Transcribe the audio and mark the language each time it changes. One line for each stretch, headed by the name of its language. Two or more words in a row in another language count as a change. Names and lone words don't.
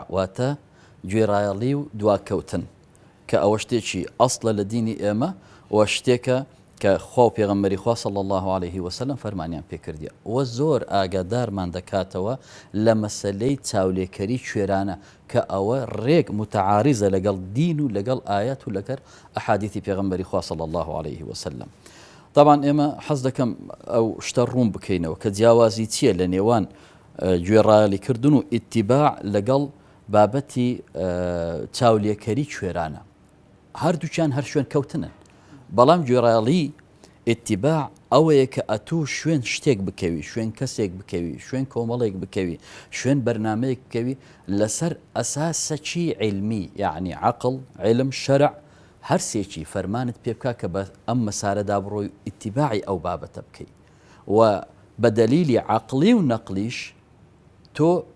Central Kurdish: واتە گوێڕایەڵی و دواکەوتن کە ئەوە شتێکی ئەسڵە لە دینی ئێمە و شتێکە کە خوا و پێغەمبەری خوا
Arabic: صلی الله عليه وسلم
Central Kurdish: فەرمانیان پێکردیە و زۆر ئاگادارمان دەکاتەوە لە مەسەلەی چاولێکەری کوێرانە کە ئەوە ڕێک متعارضە لەگەڵ دین و لەگەڵ ئاەت و لەگەڵ ئەحادیثی پێغەمبەری خوا
Arabic: صلی الله عليه وسلم.
Central Kurdish: طبعا ئێمە حەز دەکەم ئەو شتە ڕوون بکەینەوە کە جیاوازی چییە لە نێوان گوێڕایەڵیکردن و ئیتیباع لەگەڵ بابەتی چاولێکەری کوێرانە هەردووچیان هەر شوێن کەوتنن بەڵام گوێڕایەڵی ئیتیباع ئەوەیە کە ئەتوو شوێن شتێک بکەوی شوێن کەسێک بکەوی شوێن کۆمەڵێک بکەوی شوێن بەرنامەیەک بکەوی لەسەر ئەساسەکی علمی یعنی عەقڵ علم شەرع هەرسێکی فەرمانت پێ بکا کە بە ئەم مەسارەدا بڕۆی ئیتیباعی ئەو بابەتە بکەی و بە دەلیلی عەقڵی و نەقلیش تۆ